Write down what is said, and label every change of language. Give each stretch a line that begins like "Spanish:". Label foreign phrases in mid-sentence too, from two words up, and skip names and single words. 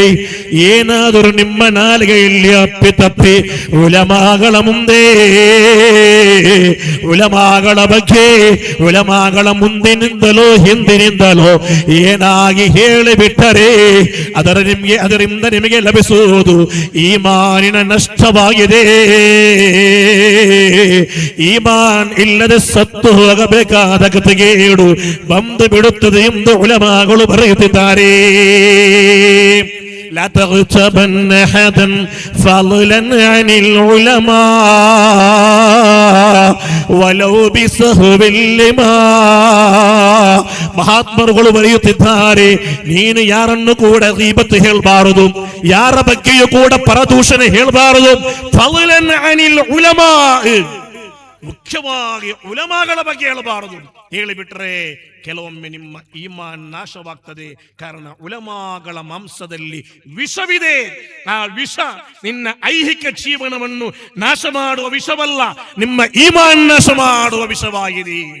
Kannada: ಏನಾದರೂ ನಿಮ್ಮ ನಾಲಿಗೆಯಲ್ಲಿ ಅಪ್ಪಿತಪ್ಪಿ ಉಲಮಾಗಳ ಮುಂದೆ, ಉಲಮಾಗಳ ಬಗ್ಗೆ, ಉಲಮಾಗಳ ಮುಂದಿನಿಂದಲೋ ಹಿಂದಿನಿಂದಲೋ ಏನಾಗಿ ಹೇಳಿಬಿಟ್ಟರೆ ಅದರಿಂದ ನಿಮಗೆ ಲಭಿಸುವುದು ಈಮಾನಿನ ನಷ್ಟವಾಗಿದೆ. ಈಮಾನ್ ಇಲ್ಲದೆ ಸತ್ತು ಹೋಗಬೇಕಾದ ಗತಿಗೇಡು ಬಂದು ಬಿಡುತ್ತದೆ ಎಂದು ಉಲಮಾಗಳು ಬರೆಯುತ್ತಿದ್ದಾರೆ.
Arabic: لا تغتبن أحدا فضلا عن العلماء ولو بسهو اللماء.
Kannada: ಮಹಾತ್ಮರುಗಳು ಬರೆಯುತ್ತಿದ್ದಾರೆ, ನೀನು ಯಾರನ್ನು ಕೂಡ ಗೀಬತ್ ಹೇಳಬಾರದು, ಯಾರ ಬಗ್ಗೆಯೂ ಕೂಡ ಪರದೂಷಣೆ ಹೇಳಬಾರದು.
Arabic: ಫضلا عن العلماء,
Kannada: ಮುಖ್ಯವಾಗಿ ಉಲಮಾಗಳ ಬಗ್ಗೆ ಹೇಳಬಾರದು. ಹೇಳಿಬಿಟ್ರೆ ಕೆಲವೊಮ್ಮೆ ನಿಮ್ಮ ಈಮಾನ್ ನಾಶವಾಗ್ತದೆ. ಕಾರಣ ಉಲಮಾಗಳ ಮಾಂಸದಲ್ಲಿ ವಿಷವಿದೆ. ಆ ವಿಷ ನಿನ್ನ ಐಹಿಕ ಜೀವನವನ್ನು ನಾಶ ಮಾಡುವ ವಿಷವಲ್ಲ, ನಿಮ್ಮ ಈಮಾನ್ ನಾಶ ಮಾಡುವ ವಿಷವಾಗಿದೆ.